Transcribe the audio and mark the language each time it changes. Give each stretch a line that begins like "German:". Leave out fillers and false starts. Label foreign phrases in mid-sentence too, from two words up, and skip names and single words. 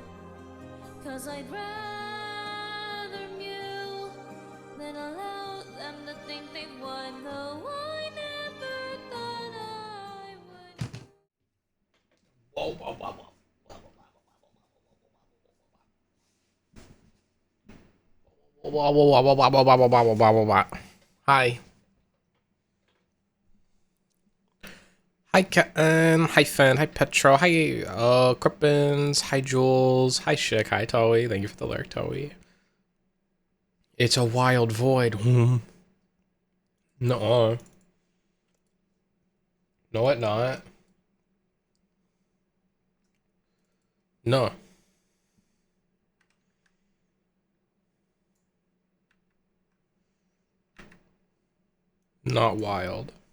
English: 'Cause I'd rather mew than allow them to think they've won. Though I never thought I would. Whoa, whoa, whoa, whoa. Whoa, whoa, whoa, whoa, whoa, whoa, whoa, whoa, whoa, whoa, whoa, whoa. Hi. Hi, Kitten. Hi, Finn. Hi, Petro. Hi, Crippins. Hi, Jules. Hi, Shik. Hi, Toey. Thank you for the lurk, Toey. It's a wild void. No. No, it not. No. Not wild.